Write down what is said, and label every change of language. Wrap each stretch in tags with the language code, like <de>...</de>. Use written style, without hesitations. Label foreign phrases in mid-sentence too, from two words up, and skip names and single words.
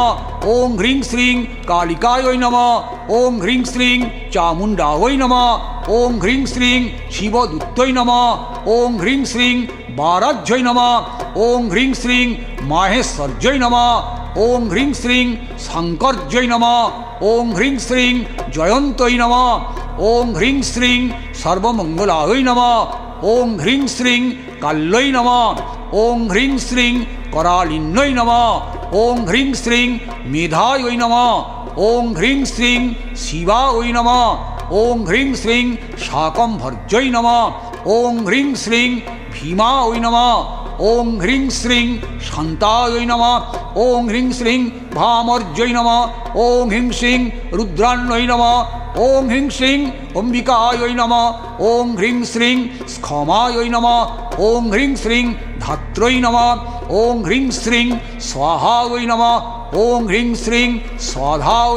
<sa>ওং হ্রিং শ্রীং কালিকায় নমঃ ওং হ্রিং শ্রীং চামুণ্ডায় নমঃ ওং হ্রিং শ্রীং শিবদূতৈ নমঃ ওং হ্রিং শ্রীং বারাজ্যৈ নমঃ ওং হ্রিং শ্রীং মাহেশ্বর্যৈ নমঃ ওং হ্রিং শ্রীং শঙ্কর্যৈ নমঃ ওং হ্রিং শ্রীং জয়ন্তৈ নমঃ ওং হ্রিং শ্রীং সর্বমঙ্গলায় নমঃ ওং হ্রিং শ্রীং কাল্যৈ নমঃ ওং হ্রিং শ্রীং करालिन्यै नमः ओं ह्रीं श्रीं मेधायै नमः ओं ह्रीं श्रीं शिवायै नमः ओं ह्रीं श्रीं शाकम्भर्यै नमः ओं ह्रीं श्रीं भीमायै नमः ओं ह्रीं श्रीं शान्तायै नमः ओं ह्रीं श्रीं भामर्यै नमः ओं ह्रीं श्रीं रुद्राण्यै नमः ओं ह्रीं श्रीं अम्बिकायै नमः ओं ह्रीं श्रीं स्खमायै नमः ओं ह्रीं श्रीं धात्र्यै नमः ओं ह्रीं श्रीं स्वाहायै नमः ओं ह्रीं श्रीं स्वाधायै</sa>